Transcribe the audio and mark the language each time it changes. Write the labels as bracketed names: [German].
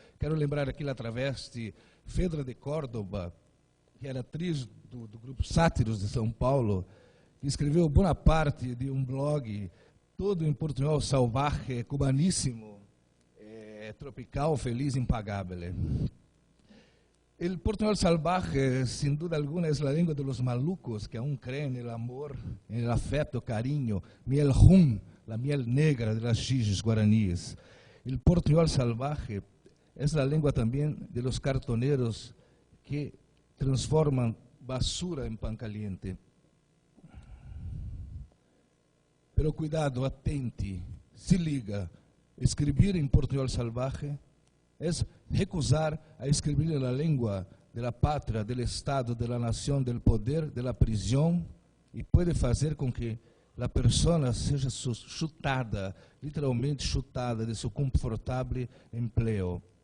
[Portuguese] Quero lembrar aqui a travesti Fedra de Córdoba, que era atriz do grupo Sátiros de São Paulo, que escreveu boa parte de blog todo em portuñol salvaje, cubaníssimo, tropical, feliz, impagável. [Spanish] O portuñol salvaje, sin duda alguna, [Portuguese] é a língua [Spanish] de los malucos que aún creen en el amor, en el afecto, cariño, miel rum, la miel negra de las xiges guaraníes. El portuñol salvaje [Portuguese] é a língua também [Spanish] de los cartoneros que transforman basura en pan caliente. Pero cuidado, [Portuguese] atente, se liga. Escribir em portuñol salvaje é recusar a escrever na língua da pátria, do Estado, da nação, do poder, da prisão, e pode fazer com que a pessoa seja chutada, literalmente chutada de seu confortável emprego.